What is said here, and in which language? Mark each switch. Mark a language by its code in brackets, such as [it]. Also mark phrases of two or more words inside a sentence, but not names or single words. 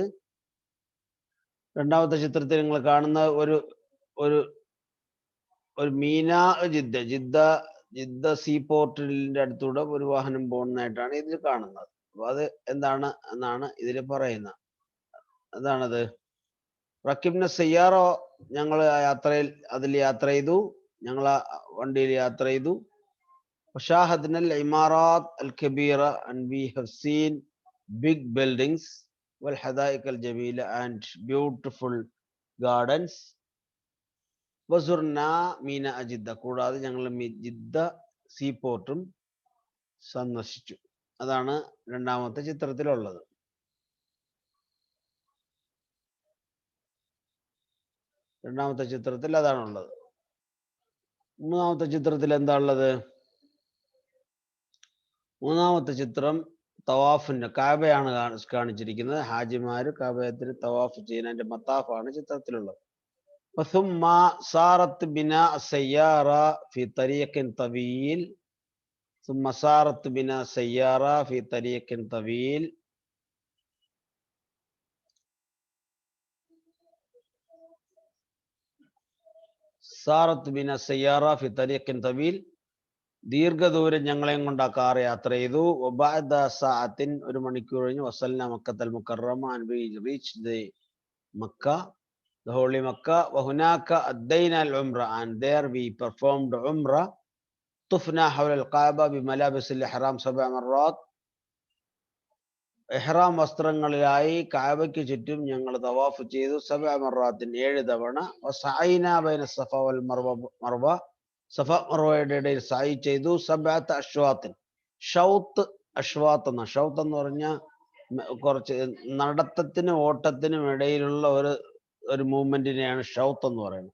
[ml] രണ്ടാമത്തെ ചിത്രത്തിൽ നിങ്ങൾ കാണുന്ന ഒരു മീനാ ജിദ്ദ സീ പോർട്ടിന്റെ അടുത്തൂടെ ഒരു വാഹനം പോകുന്നതായിട്ടാണ് ഇതിൽ കാണുന്നത്. അപ്പൊ അത് എന്താണ് എന്നാണ് ഇതിൽ പറയുന്നത്. അതാണത്. [ar] ركبنا سيارة, [ml] ഞങ്ങൾ അതിൽ യാത്ര ചെയ്തു, ഞങ്ങൾ വണ്ടിയിൽ യാത്ര ചെയ്തു. [ar] شاهدنا العمارات الكبيرة, [en] and we have seen big buildings, [ar] والحدائق الجميلة, [en] and beautiful gardens. [ar] وزرنا ميناء جدة, [ml] കൂടാതെ ഞങ്ങൾ ജിദ്ദ സീപോർട്ടും സന്ദർശിച്ചു. അതാണ് രണ്ടാമത്തെ ചിത്രത്തിലുള്ളത്. രണ്ടാമത്തെ ചിത്രത്തിൽ അതാണുള്ളത്. മൂന്നാമത്തെ ചിത്രത്തിൽ എന്താ ഉള്ളത്? മൂന്നാമത്തെ ചിത്രം തവാഫിന്റെ, കാബയാണ് കാണിച്ചിരിക്കുന്നത്. ഹാജിമാര് കാബയത്തിന് തവാഫ് ചെയ്യുന്നതിന്റെ മത്താഫാണ് ചിത്രത്തിലുള്ളത്. [ar] ثم صارت بنا سيارة في طريق طويل. صارت بنا سيارة في طريق طويل. [ml] ദീർഘദൂരം ഞങ്ങളെയും കൊണ്ട് ആ കാർ യാത്ര ചെയ്തു. [ar] وبعد ساعة, [ml] ഒരു മണിക്കൂർ കഴിഞ്ഞ്, [ar] وصلنا مكة المكرمة, [en] and we reached the Makkah, the holy Makkah. [ar] وهناك أدينا العمرة, [en] and there we performed Umrah. [ar] طفنا حول الكعبة بملابس الإحرام 7 مرات. [ml] ഇഹ്റാം വസ്ത്രങ്ങളിലായി കഅബയ്ക്ക് ചുറ്റും ഞങ്ങൾ തവാഫ് ചെയ്തു. 7 മർറാത്തിൻ, 7 തവണ. [ar] وسعينا بين الصفا والمروة, [ml] സഫ മർവയുടെ ഇടയിൽ സഅയ് ചെയ്തു. 7 അശ്വാത്തിൻ, അശ്വാത്ത് എന്ന് പറഞ്ഞാൽ കുറച്ച് നടത്തത്തിനും ഓട്ടത്തിനും ഇടയിലുള്ള ഒരു ഒരു മൂവ്മെന്റിനെയാണ് ഷൗത്ത് എന്ന് പറയുന്നത്.